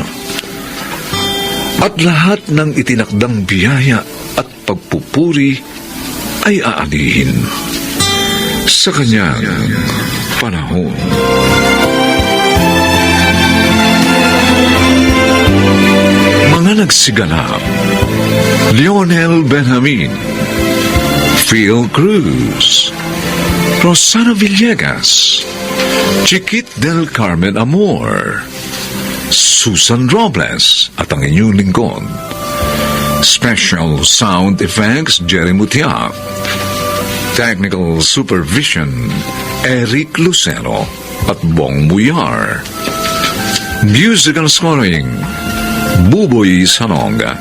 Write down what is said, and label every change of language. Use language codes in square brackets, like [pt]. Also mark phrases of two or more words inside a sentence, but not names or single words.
[tl] At lahat ng itinakdang biyaya at pagpupuri ay aanihin sa kanyang panahon. Mga nagsiganap: Lionel Benjamin, Phil Cruz, Rosana Villegas, Chiquit del Carmen Amor, Susan Robles at ang inyong lingkod. [en] Special Sound Effects, Jerry Mutiak. Technical Supervision, Eric Lucero at Bong Muyar. Musical Scoring, Buboy Sanonga.